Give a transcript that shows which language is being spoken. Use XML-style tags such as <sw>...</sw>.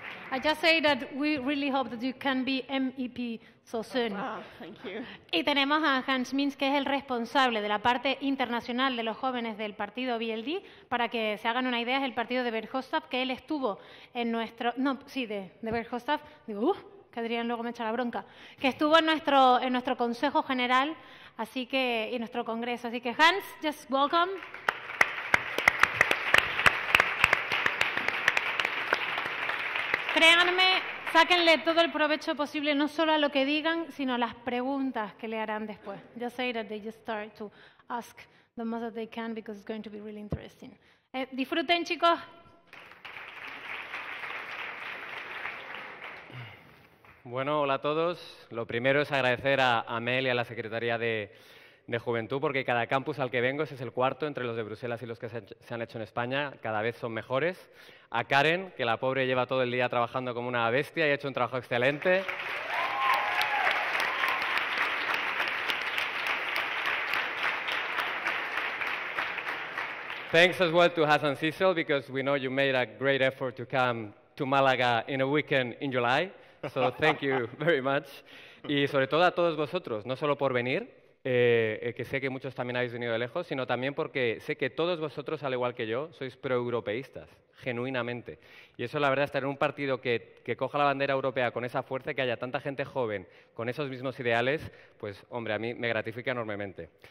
<en>I just say that we really hope that you can be MEP so soon. Wow, thank you.</en> <es>Y tenemos a Hans Mins, que es el responsable de la parte internacional de los jóvenes del partido VLD. Para que se hagan una idea, es el partido de Verhofstadt, que él estuvo en nuestro... No, sí, de Verhofstadt. Digo, que Adrian luego me echa la bronca. Que estuvo en nuestro Consejo General y en nuestro Congreso. Así que Hans,</es> <en>just welcome.</en> <es>Créanme, sáquenle todo el provecho posible, no solo a lo que digan, sino a las preguntas que le harán después.</es> <en>Just say that they just start to ask the most that they can, because it's going to be really interesting.</en> <es>Disfruten, chicos. Bueno, hola a todos. Lo primero es agradecer a Mel y a la Secretaría de Juventud, porque cada campus al que vengo, ese es el cuarto entre los de Bruselas y los que se han hecho en España, cada vez son mejores. A Karen, que la pobre lleva todo el día trabajando como una bestia y ha hecho un trabajo excelente.</es> <en>Thanks as well to Hassan Sissel, because we know you made a great effort to come to Málaga in a weekend in July. So thank you very much.</en> <es>Y sobre todo a todos vosotros, no solo por venir, que sé que muchos también habéis venido de lejos, sino también porque sé que todos vosotros, al igual que yo, sois proeuropeístas, genuinamente. Y eso, la verdad, estar en un partido que coja la bandera europea con esa fuerza, que haya tanta gente joven con esos mismos ideales, pues, hombre, a mí me gratifica enormemente.</es>